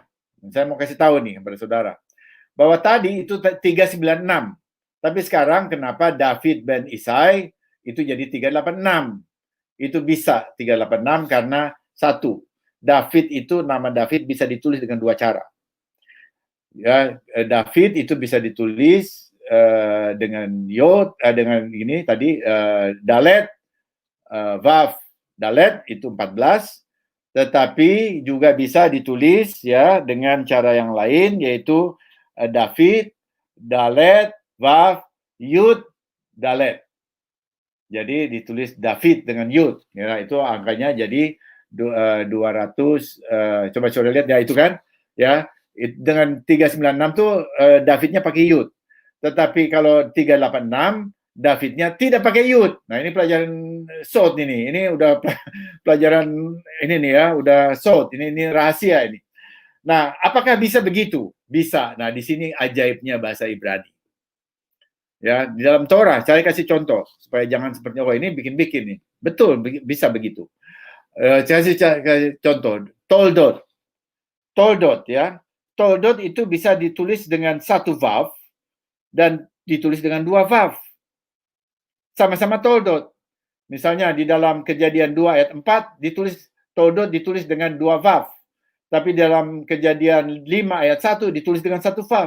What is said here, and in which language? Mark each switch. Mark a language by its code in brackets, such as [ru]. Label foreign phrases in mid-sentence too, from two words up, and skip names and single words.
[id] Saya mau kasih tahu nih kepada saudara, bahwa tadi itu 396, tapi sekarang kenapa David ben Isai itu jadi 386? Itu bisa 386 karena satu, David itu nama David bisa ditulis dengan dua cara. Ya, David itu bisa ditulis dengan yod, dengan ini tadi dalet, vav, dalet itu 14, tetapi juga bisa ditulis ya dengan cara yang lain yaitu David, dalet, vav, yud, dalet. Jadi ditulis David dengan yud, ya itu angkanya jadi 200. Coba lihat ya itu kan, ya dengan 396 tuh Davidnya pakai yud. Tetapi kalau 386 Davidnya tidak pakai yud. Nah ini pelajaran sod ini udah pelajaran ini nih ya, udah sod ini rahasia ini. Nah apakah bisa begitu? Bisa. Nah di sini ajaibnya bahasa Ibrani. Ya, di dalam Torah, saya kasih contoh supaya jangan seperti oh ini bikin-bikin nih. Betul, bisa begitu. Saya kasih contoh, toldot. Toldot ya. Toldot itu bisa ditulis dengan satu vav dan ditulis dengan dua vav. Sama-sama toldot. Misalnya di dalam Kejadian 2 ayat 4 toldot ditulis dengan dua vav. Tapi dalam Kejadian 5 ayat 1 ditulis dengan satu vav.